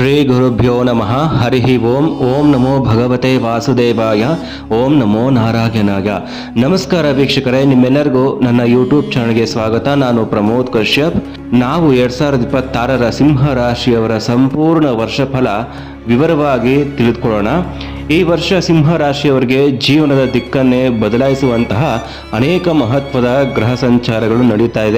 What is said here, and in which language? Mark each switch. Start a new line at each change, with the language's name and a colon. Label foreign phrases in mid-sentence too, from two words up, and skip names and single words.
Sanskrit: ಗುರುಭ್ಯೋ ನಮಃ. ಹರಿ ಓಂ. ಓಂ ನಮೋ ಭಗವತೆ ವಾಸುದೇವಾಯ. ಓಂ ನಮೋ ನಾರಾಯಣಾಯ.
Kannada: ನಮಸ್ಕಾರ ವೀಕ್ಷಕರೇ, ನಿಮ್ಮೆಲ್ಲರಿಗೂ ನನ್ನ ಯೂಟ್ಯೂಬ್ ಚಾನಲ್ಗೆ ಸ್ವಾಗತ. ನಾನು ಪ್ರಮೋದ್ ಕಶ್ಯಪ್. ನಾವು 2026ರ ಸಿಂಹ ರಾಶಿಯವರ ಸಂಪೂರ್ಣ ವರ್ಷಫಲ ವಿವರವಾಗಿ ತಿಳಿದುಕೊಳ್ಳೋಣ. ಈ ವರ್ಷ ಸಿಂಹ ರಾಶಿಯವರಿಗೆ ಜೀವನದ ದಿಕ್ಕನ್ನೇ ಬದಲಾಯಿಸುವಂತಹ ಅನೇಕ ಮಹತ್ವದ ಗ್ರಹ ಸಂಚಾರಗಳು ನಡೀತಾ ಇದೆ.